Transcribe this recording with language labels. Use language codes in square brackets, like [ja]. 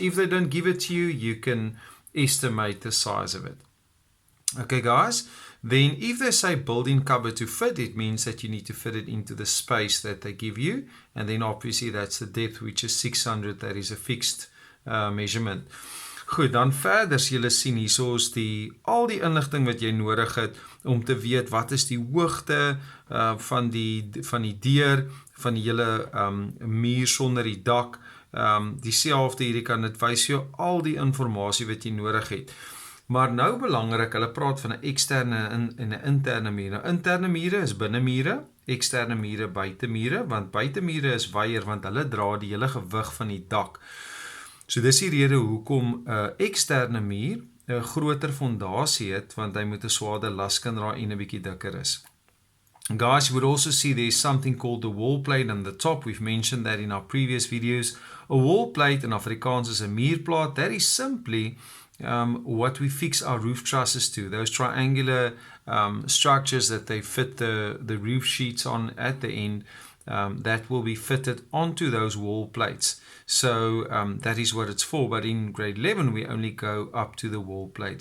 [en] If they don't give it to you, you can estimate the size of it. Okay guys, then if they say built-in cupboard to fit, it means that you need to fit it into the space that they give you. And then obviously that's the depth, which is 600. That is a fixed measurement. [af] Goed, dan verder as julle sien hierso is al die inligting wat jy nodig het om te weet wat is die hoogte van die deur, van die hele muur sonder die dak, dieselfde hierdie kan dit wys jou al die inligting wat jy nodig het. Maar nou belangrik, hulle praat van 'n eksterne en 'n interne muur. Nou interne mure is binnemure, eksterne mure buitemure, want buitemure is wyer want hulle dra die hele gewig van die dak. So dis die rede hoekom 'n eksterne muur 'n groter fondasie het, want hy moet 'n swaarder las kan dra en 'n bietjie dikker is. [en] Guys, you would also see there's something called the wall plate on the top. We've mentioned that in our previous videos. A wall plate in Afrikaans is 'n muurplaat. That is simply what we fix our roof trusses to. Those triangular structures that they fit the roof sheets on at the end, that will be fitted onto those wall plates. So that is what it's for. But in grade 11, we only go up to the wall plate.